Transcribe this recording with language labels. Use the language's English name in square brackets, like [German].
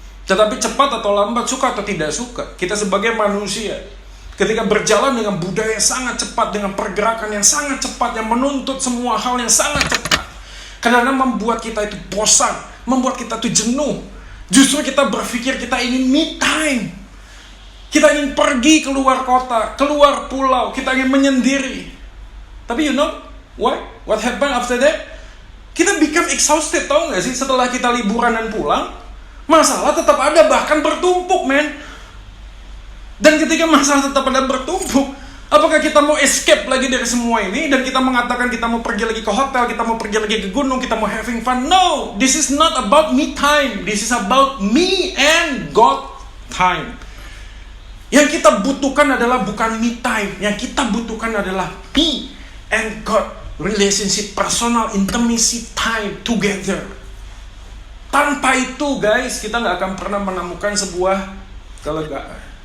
[Indonesian] Tetapi cepat atau lambat, suka atau tidak suka, kita sebagai manusia, ketika berjalan dengan budaya yang sangat cepat, dengan pergerakan yang sangat cepat, yang menuntut semua hal yang sangat cepat, kadang-kadang membuat kita itu bosan, membuat kita itu jenuh. Justru kita berpikir kita ingin me time. Kita ingin pergi keluar kota, keluar pulau, kita ingin menyendiri. [English] Tapi you know what? What happened after that? [Indonesian] Kita [English] become exhausted, [Indonesian] tau gak sih? Setelah kita liburan dan pulang, masalah tetap ada, bahkan bertumpuk, men. Dan ketika masalah tetap ada bertumpuk, apakah kita mau escape lagi dari semua ini dan kita mengatakan kita mau pergi lagi ke hotel, kita mau pergi lagi ke gunung, kita mau [English] having fun? No, this is not about me time. This is about me and God time. [Indonesian] Yang kita butuhkan adalah bukan me time. Yang kita butuhkan adalah [English] me and God relationship, personal intimacy time together. [Indonesian] Tanpa itu, guys, kita nggak akan pernah menemukan sebuah kelegaan.